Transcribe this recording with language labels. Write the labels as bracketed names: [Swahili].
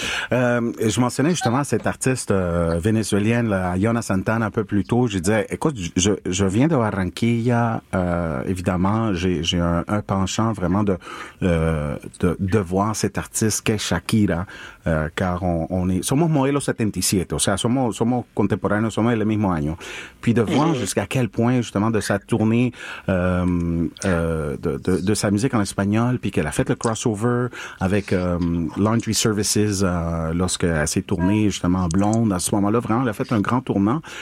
[French] Je mentionnais justement cette artiste vénézuélienne, Yona Santana, un peu plus tôt. Je disais, écoute, je viens de Barranquilla, évidemment, j'ai un penchant vraiment de voir cette artiste qu'est Shakira, car on est... [Spanish] Somos modelos 77, o sea, somos contemporáneos, somos le mismo año. [French] Puis de voir jusqu'à quel point, justement, de sa tournée de sa musique en espagnol, puis qu'elle a fait le crossover avec Laundry Services, lorsqu'elle s'est tournée justement blonde, à ce moment-là, vraiment, elle a fait un grand tournant.